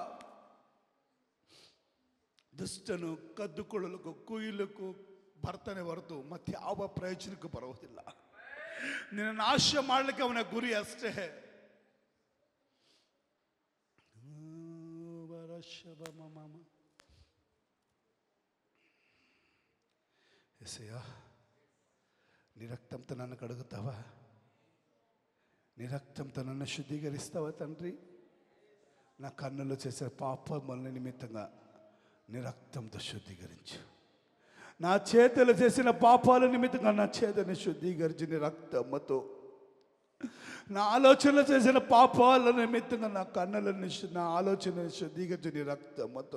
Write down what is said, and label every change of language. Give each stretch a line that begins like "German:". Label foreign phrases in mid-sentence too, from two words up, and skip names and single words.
Kannada: ದುಷ್ಟನು ಕದ್ದುಕೊಳ್ಳಲಿಕ್ಕೂ ಕುಯ್ಯಲಿಕ್ಕೂ ಬರ್ತಾನೆ ಹೊರತು ಮತ್ತೆ ಯಾವ ಪ್ರಯೋಜನಕ್ಕೂ ಬರುವುದಿಲ್ಲ. ನಿನ್ನ ನಾಶ ಮಾಡಲಿಕ್ಕೆ ಅವನ ಗುರಿ ಅಷ್ಟೇ. ಎಸೆಯ,
Telugu: నీ రక్తంతో నన్ను కడుగుతావా? నీ రక్తంతో నన్ను శుద్ధీకరిస్తావా తండ్రి? నా కన్నులో చేసే పాపముల నిమిత్తంగా నీ రక్తంతో శుద్ధీకరించు. నా చేతులు చేసిన పాపాల నిమిత్తంగా నా చేతుని శుద్ధీకరించి నీ రక్తముతో, నా ఆలోచనలు చేసిన పాపాల నిమిత్తంగా నా కన్నులను, నా ఆలోచనను శుద్ధీకరించి నీ రక్తముతో.